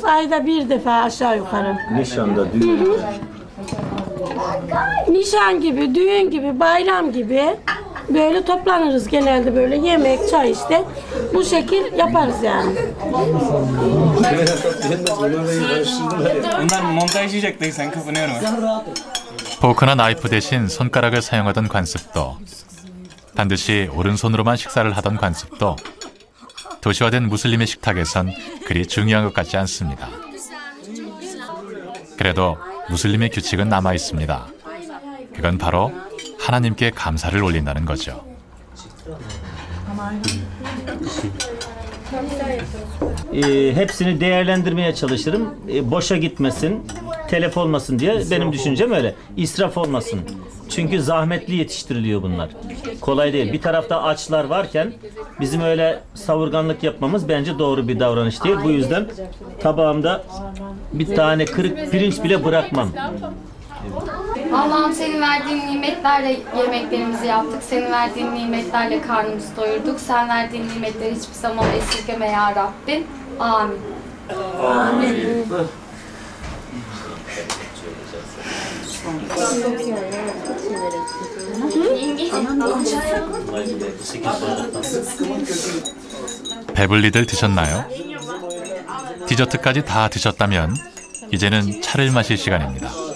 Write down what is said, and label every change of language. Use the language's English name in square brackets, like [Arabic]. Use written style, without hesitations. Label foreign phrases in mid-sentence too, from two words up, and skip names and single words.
[Turkish] Ayda bir defa aşağı yukarı. Nişanda, düğün. Nişan gibi, düğün gibi, bayram gibi böyle toplanırız genelde böyle yemek, çay işte. Bu şekil yaparız yani. Bunlar montajlayacaktıysan kızınıyorum. [Korean] 포크나 나이프 대신 손가락을 사용하던 관습도, 반드시 오른손으로만 식사를 하던 관습도 도시화된 무슬림의 식탁에선 그리 중요한 것 같지 않습니다. 그래도 무슬림의 규칙은 남아 있습니다. 그건 바로 하나님께 감사를 올린다는 거죠. [Turkish] Hepsini değerlendirmeye çalışırım. Boşa gitmesin, telef olmasın diye benim düşüncem öyle. İsraf olmasın. Çünkü zahmetli yetiştiriliyor bunlar. Kolay değil. Bir tarafta açlar varken bizim öyle savurganlık yapmamız bence doğru bir davranış değil. Bu yüzden tabağımda bir tane kırık pirinç bile bırakmam. Allah'ım senin verdiğin nimetlerle yemeklerimizi yaptık. Senin verdiğin nimetlerle karnımızı doyurduk. Sen verdiğin nimetleri hiçbir zaman esirgeme ya Rabbim. Amin. Amin. [Korean] 배불리들 드셨나요? 디저트까지 다 드셨다면 이제는 차를 마실 시간입니다.